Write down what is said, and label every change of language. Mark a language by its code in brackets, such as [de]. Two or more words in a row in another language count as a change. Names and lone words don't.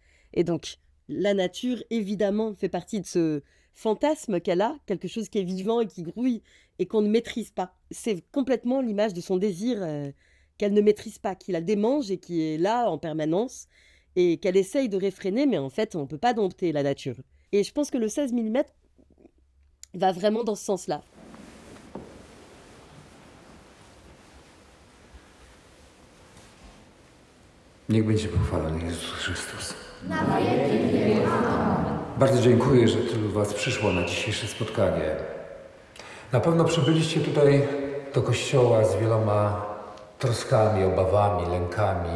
[fr] Et donc, la nature, évidemment, fait partie de ce fantasme qu'elle a, quelque chose qui est vivant et qui grouille et qu'on ne maîtrise pas. C'est complètement l'image de son désir qu'elle ne maîtrise pas, qui la démange et qui est là en permanence et qu'elle essaye de réfréner, mais en fait, on ne peut pas dompter la nature. Et je pense que le 16 mm va vraiment dans ce sens-là. [pl] Niech będzie pochwalony Jezus Chrystus. Bardzo dziękuję, że tylu Was przyszło na dzisiejsze spotkanie. Na pewno przybyliście tutaj do kościoła z wieloma troskami, obawami, lękami.